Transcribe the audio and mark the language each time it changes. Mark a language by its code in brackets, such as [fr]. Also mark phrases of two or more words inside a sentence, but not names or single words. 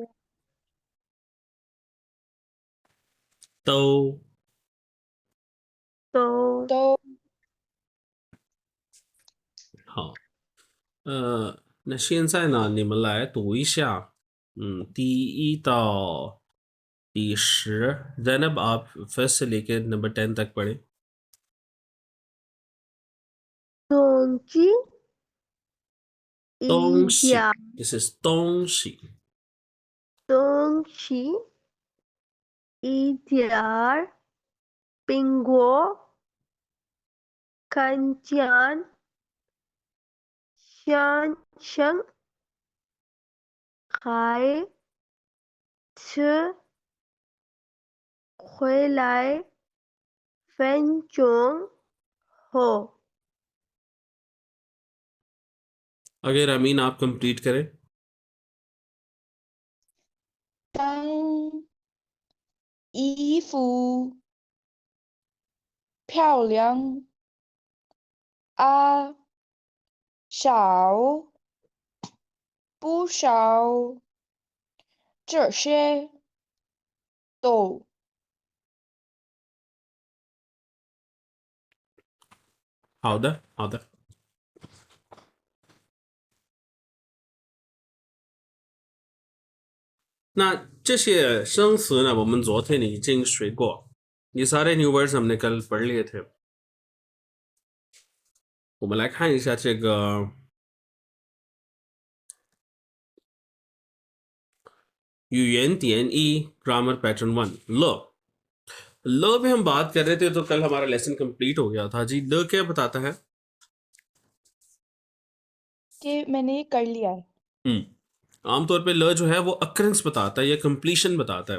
[zh] 都都好。那现在呢，你们来读一下，第1到第10। [hi] ज़ैनब आप फर्स्ट से लेकर नंबर 10 तक पढ़े। [zh] 东西东西一点 [en] ，this is [zh] 东西，东西一点儿苹果看见先生开车回来分钟后 [hi] अगर अमीन आप कंप्लीट करें। [zh] 张衣服漂亮啊少不少这些都好的，好的。那这些生词呢，我们昨天已经学过， [hi] ये सारे न्यू वर्ड्स हमने कल पढ़ लिए थे। [zh] 我们来看一下这个语言点1 [en] grammar pattern [hi] 1 ल पे हम बात कर रहे थे, तो कल हमारा लेसन कंप्लीट हो गया था जी। ल क्या बताता है? कि मैंने ये कर लिया है। आमतौर पे ल जो है वो अकरेंस बताता है या कंप्लीशन बताता है।